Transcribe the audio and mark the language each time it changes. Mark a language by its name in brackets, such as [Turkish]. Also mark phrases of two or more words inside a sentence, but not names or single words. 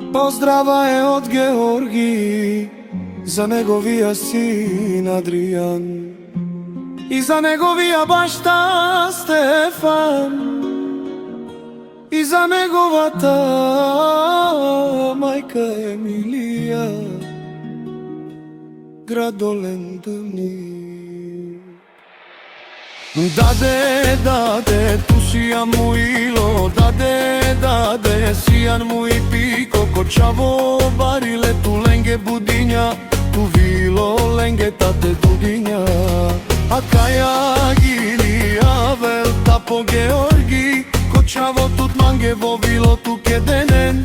[Macedonian] Поздрава е од Георги за неговија син Адријан и за неговија башта Стефан и за неговата мајка Емилија, градолен дни. [Romany] Даде, ту сијан му ило, даде, сијан му и пико, кочаво бариле, ту ленге будиња, ту вило ленге тате дудиња. А каја гилија вел тапо Георги, кочаво тут манге во вило ту кеденен.